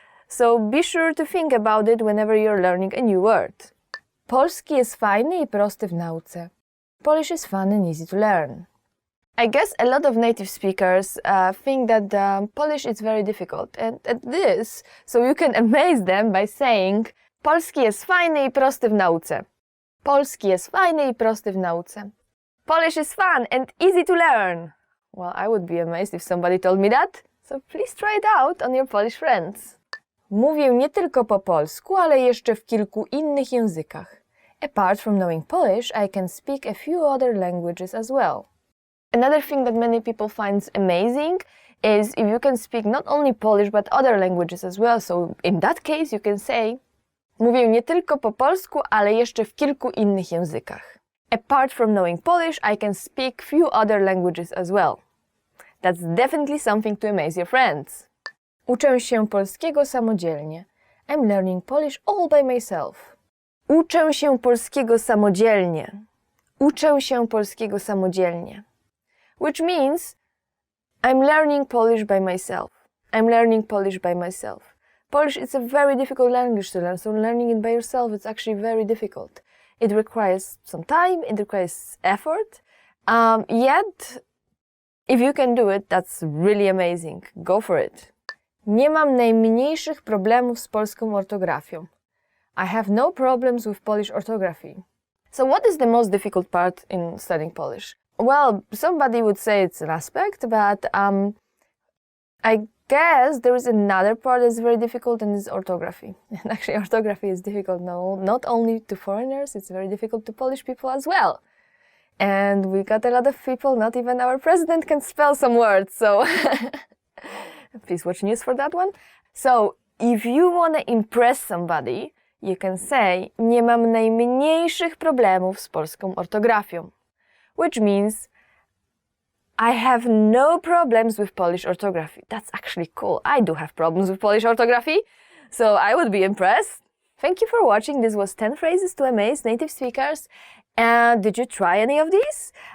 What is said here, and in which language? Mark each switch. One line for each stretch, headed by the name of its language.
English: So be sure to think about it whenever you're learning a new word.
Polish: Polski jest fajny i prosty w nauce.
English: Polish is fun and easy to learn. I guess a lot of native speakers think that Polish is very difficult, and at this, so you can amaze them by saying
Polish: Polski jest fajny i prosty w nauce. Polski jest fajny i prosty w nauce.
English: Polish is fun and easy to learn. Well, I would be amazed if somebody told me that, so please try it out on your Polish friends.
Polish: Mówię nie tylko po polsku, ale jeszcze w kilku innych językach.
English: Apart from knowing Polish, I can speak a few other languages as well. Another thing that many people find amazing is if you can speak not only Polish but other languages as well. So in that case you can say
Polish: mówię nie tylko po polsku, ale jeszcze w kilku innych językach.
English: Apart from knowing Polish, I can speak few other languages as well. That's definitely something to amaze your friends.
Polish: Uczę się polskiego samodzielnie.
English: I'm learning Polish all by myself.
Polish: Uczę się polskiego samodzielnie. Uczę się polskiego samodzielnie.
English: Which means I'm learning Polish by myself. I'm learning Polish by myself. Polish is a very difficult language to learn, so learning it by yourself is actually very difficult. It requires some time, it requires effort, yet if you can do it, that's really amazing. Go for it.
Polish: Nie mam najmniejszych problemów z polską ortografią.
English: I have no problems with Polish orthography. So what is the most difficult part in studying Polish? Well, somebody would say it's an aspect, but I guess there is another part that's very difficult, and it's orthography. And actually orthography is difficult not only to foreigners, it's very difficult to Polish people as well. And we got a lot of people, not even our president can spell some words, so please watch news for that one. So if you want to impress somebody, you can say
Polish: nie mam najmniejszych problemów z polską ortografią.
English: Which means I have no problems with Polish orthography. That's actually cool. I do have problems with Polish orthography, so I would be impressed. Thank you for watching. This was 10 phrases to amaze native speakers. And did you try any of these?